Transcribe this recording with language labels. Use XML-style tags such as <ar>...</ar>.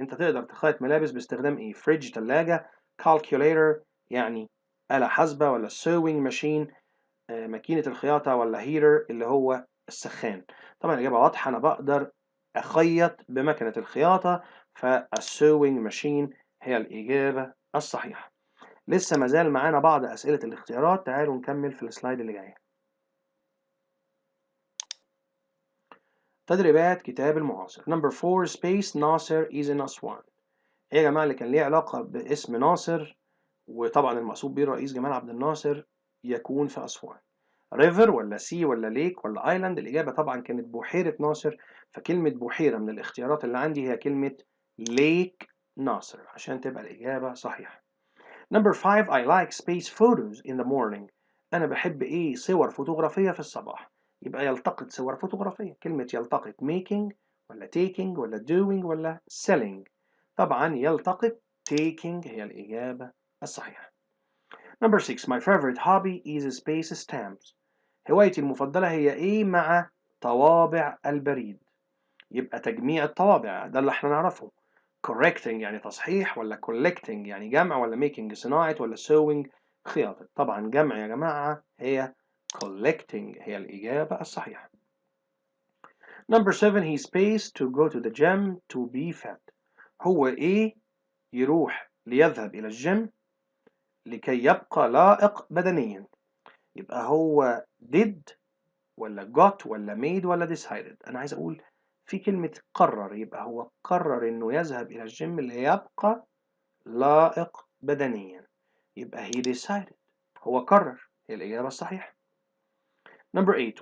<ar>أنت تقدر تخيط ملابس باستخدام إيه؟ فريج، تلاجة، calculator يعني آلة حاسبة، ولا sewing machine ماكينة الخياطة، ولا heater اللي هو السخان. طبعا الإجابة واضحة، أنا بقدر أخيط بمكنة الخياطة، فالsewing machine هي الإجابة الصحيحة. لسه مازال معانا بعض أسئلة الاختيارات، تعالوا نكمل في السلايد اللي جاي. تدريبات كتاب المعاصر.</ar> <en>Number 4 space ناصر is in أسوان.</en> <ar>إيه يا جماعة اللي كان ليه علاقة باسم ناصر، وطبعا المقصود بيه الرئيس جمال عبد الناصر، يكون في أسوان؟ ريفر ولا سي ولا ليك ولا ايلاند؟ الإجابة طبعا كانت بحيرة ناصر، فكلمة بحيرة من الاختيارات اللي عندي هي كلمة ليك ناصر، عشان تبقى الإجابة صحيحة.</ar> <en>Number 5 I like space photos in the morning.</en> <ar>أنا بحب إيه؟ صور فوتوغرافية في الصباح. يبقى يلتقط صور فوتوغرافية. كلمة يلتقط making ولا taking ولا doing ولا selling؟ طبعا يلتقط taking هي الإجابة الصحيحة.</ar> <en>Number 6 My favorite hobby is space stamps.</en> <ar>هوايتي المفضلة هي إيه مع طوابع البريد؟ يبقى تجميع الطوابع، ده اللي احنا نعرفه. correcting يعني تصحيح، ولا collecting يعني جمع، ولا making صناعة، ولا sewing خياطة؟ طبعا جمع يا جماعة، هي collecting هي الإجابة الصحيحة.</ar> <en>Number 7 he pays to go to the gym to be fit.</en> <ar>هو إيه؟ يروح ليذهب إلى الجيم لكي يبقى لائق بدنيا. يبقى هو did ولا got ولا made ولا decided؟ أنا عايز أقول في كلمة قرر، يبقى هو قرر إنه يذهب إلى الجيم ليبقى لائق بدنيا، يبقى</ar> <en>he decided،</en> <ar>هو قرر، هي الإجابة الصحيحة.</ar> <en>Number 8.</en>